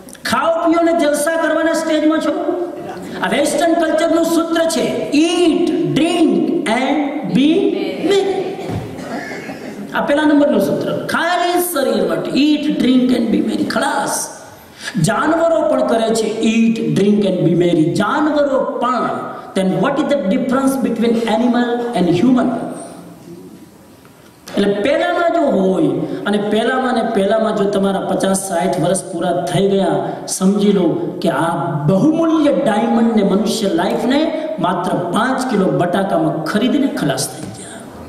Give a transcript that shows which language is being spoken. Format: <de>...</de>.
<gu>ખાઓ પીઓ ને જલસા કરવાના સ્ટેજમાં છો. આ વેસ્ટર્ન કલ્ચરનું સૂત્ર છે,</gu> <en>Eat, drink and be merry.</en> <gu>આ પેલા નંબરનું સૂત્ર, ખાલી શરીર માટે</gu> <en>Eat, drink and be merry.</en> <gu>ખલાસ. જાનવરો પણ કરે છે</gu> <en>Eat, drink and be merry.</en> <gu>જાનવરો પણ.</gu> <en>then what is the difference between animal and human?</en> <gu>એટલે પહેલામાં જો હોય અને પહેલામાં જો તમારા 50-60 વર્ષ પૂરા થઈ ગયા, સમજી લો કે આ બહુમૂલ્ય ડાયમંડને, મનુષ્ય લાઈફને માત્ર 5 કિલો બટાકામાં ખરીદીને ખલાસ થઈ ગયા.</gu>